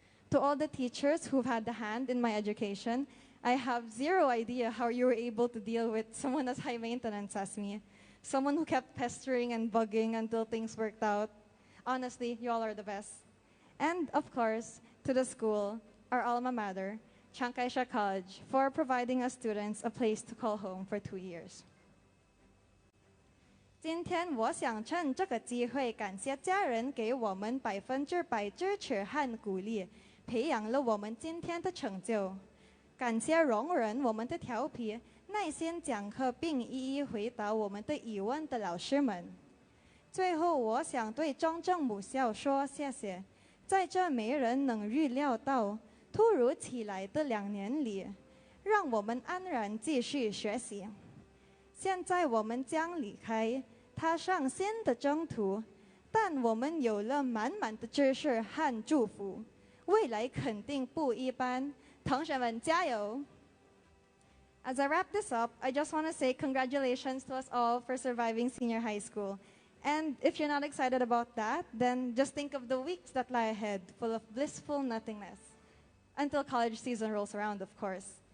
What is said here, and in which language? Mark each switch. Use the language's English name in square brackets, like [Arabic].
[English] To all the teachers who've had a hand in my education, I have zero idea how you were able to deal with someone as high maintenance as me. Someone who kept pestering and bugging until things worked out. Honestly, you all are the best. And of course, to the school, our alma mater, Chiang Kai-shek College, for providing us students a place to call home for 2 years. [Chinese] 今天我想趁这个机会感谢家人给我们100%支持和鼓励，培养了我们今天的成就。感谢容忍我们的调皮，耐心讲课并一一回答我们的疑问的老师们。最后，我想对中正母校说谢谢。在这没人能预料到突如其来的2年里，让我们安然继续学习。现在我们将离开，踏上新的征途，但我们有了满满的知识和祝福，未来肯定不一般。同学们加油！ [English] As I wrap this up, I just want to say congratulations to us all for surviving senior high school. And if you're not excited about that, then just think of the weeks that lie ahead, full of blissful nothingness. Until college season rolls around, of course.